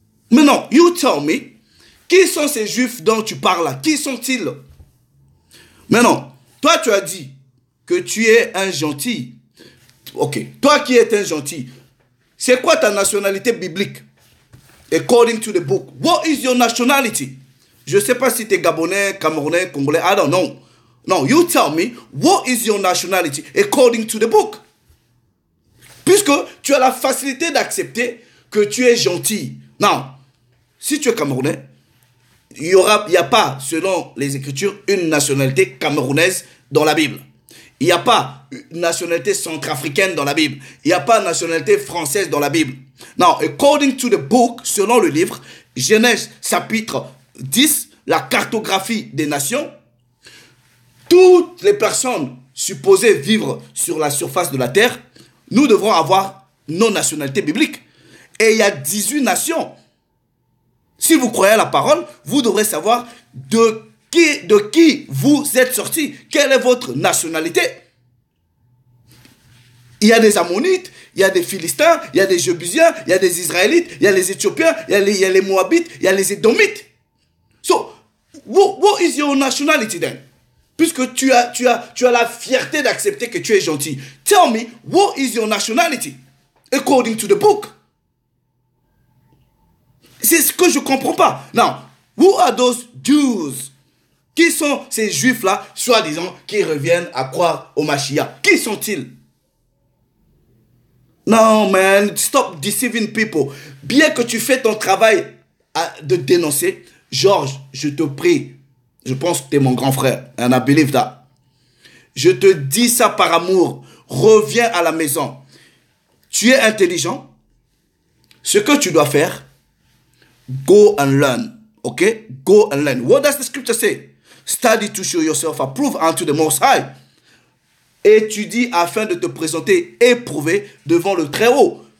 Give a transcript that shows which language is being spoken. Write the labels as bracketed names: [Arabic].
[French] Mais non, [English] you tell me, [French] qui sont ces juifs dont tu parles là? Qui sont-ils? Mais non, toi tu as dit que tu es un gentil. Ok, toi qui es un gentil, c'est quoi ta nationalité biblique? [English] According to the book, what is your nationality? [French] Je ne sais pas si tu es Gabonais, Camerounais, Congolais, [English] I don't know. No, you tell me, what is your nationality according to the book? [French] Puisque tu as la facilité d'accepter que tu es gentil. Non, si tu es Camerounais, il n'y a pas, selon les Écritures, une nationalité camerounaise dans la Bible. Il n'y a pas une nationalité centrafricaine dans la Bible. Il n'y a pas une nationalité française dans la Bible. [English] Now, according to the book, [French] selon le livre, Genèse chapitre 10, la cartographie des nations, toutes les personnes supposées vivre sur la surface de la terre, nous devrons avoir nos nationalités bibliques. Et il y a 18 nations. Si vous croyez à la parole, vous devrez savoir de qui vous êtes sortis. Quelle est votre nationalité? Il y a des Ammonites, il y a des Philistins, il y a des Jébusiens, il y a des Israélites, il y a les Éthiopiens, il y a les Moabites, il y a les Édomites. [English] So, what is your nationality then? [French] Puisque tu as la fierté d'accepter que tu es gentil. [English] Tell me, what is your nationality? According to the book. [French] C'est ce que je ne comprends pas. [English] Now, who are those Jews? [French] Qui sont ces Juifs-là, soi-disant, qui reviennent à croire au Mashiach? Qui sont-ils? [English] Non, man, stop deceiving people. [French] Bien que tu fais ton travail de dénoncer, Georges, je te prie, je pense que tu es mon grand frère, [English] and I believe that. [French] Je te dis ça par amour. Reviens à la maison. Tu es intelligent. Ce que tu dois faire, [English] go and learn. Okay? Go and learn. What does the scripture say? Study to show yourself approved unto the Most High. [French] Étudie afin de te présenter éprouvé devant le Très-Haut.